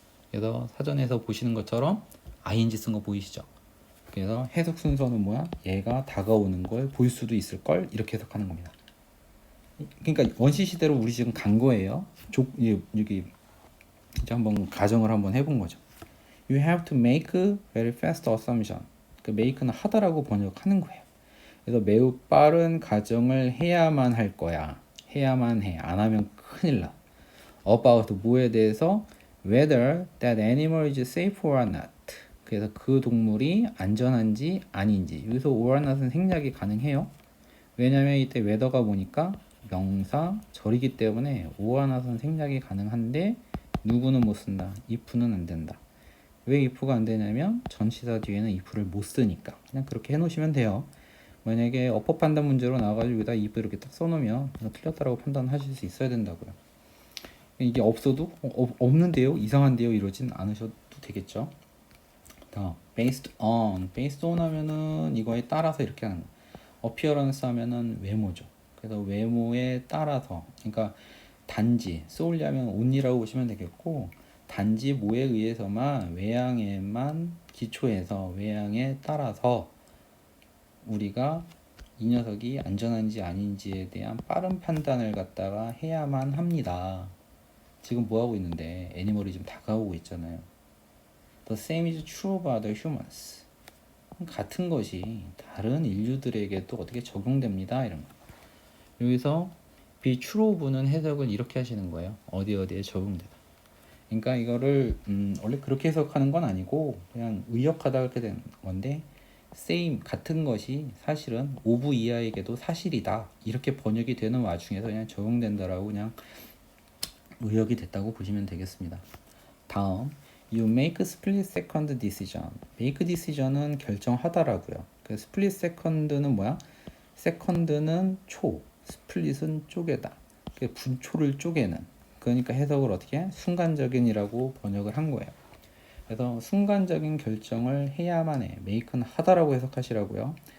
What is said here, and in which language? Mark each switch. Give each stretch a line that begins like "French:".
Korean: 그래서 사전에서 보시는 것처럼 ing 쓴 거 보이시죠? 그래서 해석 순서는 뭐야? 얘가 다가오는 걸 볼 수도 있을 걸 이렇게 해석하는 겁니다. 그러니까 원시 시대로 우리 지금 간 거예요. 여기 이제 한번 가정을 한번 해본 거죠.
English: You have to make very fast assumption.
Korean: 그 make는 하다라고 번역하는 거예요. 그래서 매우 빠른 가정을 해야만 할 거야. 해야만 해. 안 하면 큰일 나.
English: About
Korean: 뭐에 대해서
English: whether that animal is safe or not.
Korean: 그래서 그 동물이 안전한지 아닌지. 여기서 or not은 생략이 가능해요. 왜냐면 이때 whether가 보니까 명사 절이기 때문에 or not은 생략이 가능한데 누구는 못 쓴다. if는 안 된다. 왜 if가 안 되냐면 전치사 뒤에는 if를 못 쓰니까. 그냥 그렇게 해놓으시면 돼요. 만약에 어법 판단 문제로 나와가지고 여기다 if 이렇게 딱 써놓으면 틀렸다라고 판단하실 수 있어야 된다고요. 이게 없어도 없는데요, 이상한데요 이러진 않으셔도 되겠죠. 다 based on 하면은 이거에 따라서 이렇게 하는 거. appearance 하면은 외모죠. 그래서 외모에 따라서 그러니까 단지 solely 하면 only라고 보시면 되겠고 단지 뭐에 의해서만 외양에만 기초해서 외양에 따라서 우리가 이 녀석이 안전한지 아닌지에 대한 빠른 판단을 갖다가 해야만 합니다. 지금 뭐 하고 있는데 애니멀이 좀 다가오고 있잖아요.
English: The same is true about the humans.
Korean: 같은 것이 다른 인류들에게도 어떻게 적용됩니다. 이런 거. 여기서 be true는 해석을 이렇게 하시는 거예요. 어디에 적용되다. 그러니까 이거를 원래 그렇게 해석하는 건 아니고 그냥 의역하다 이렇게 되는 건데 same 같은 것이 사실은 of 이하에게도 사실이다. 이렇게 번역이 되는 와중에서 그냥 적용된다라고 그냥 의역이 됐다고 보시면 되겠습니다.
English: 다음, you make split second decision.
Korean: make decision은 결정하다라고요. 그 split second는 뭐야? second는 초, split은 쪼개다. 그 분초를 쪼개는. 그러니까 해석을 어떻게 해? 순간적인이라고 번역을 한 거예요. 그래서 순간적인 결정을 해야만 해. make는 하다라고 해석하시라고요.